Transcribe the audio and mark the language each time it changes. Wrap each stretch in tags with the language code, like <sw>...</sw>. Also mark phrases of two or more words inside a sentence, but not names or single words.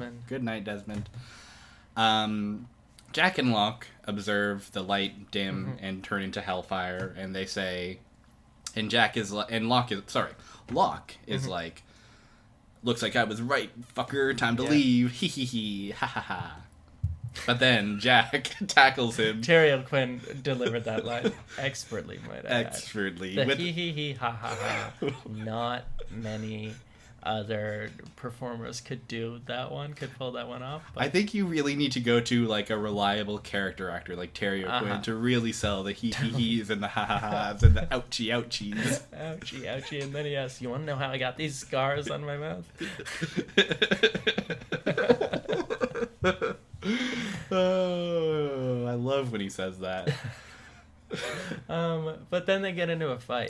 <en>Desmond. Good night, Desmond. Jack and Locke observe the light dim Mm-hmm. and turn into hellfire, and they say, and Locke is Mm-hmm. like, looks like I was right, fucker. Time to Yeah. leave. Hee hee hee. Ha ha ha. But then Jack tackles him Terry O'Quinn delivered that line expertly, might I add. expertly. The with- hee hee hee ha ha ha. Not many other performers could pull that one off. But I think you really need to go to like a reliable character actor like Terry O'Quinn Uh-huh. to really sell the hee hee hees and the ha ha ha's and the ouchie ouchies. ouchie, ouchie, and then he asks, "You want to know how I got these scars on my mouth?" Oh, I love when he says that. But then they get into a fight.</en>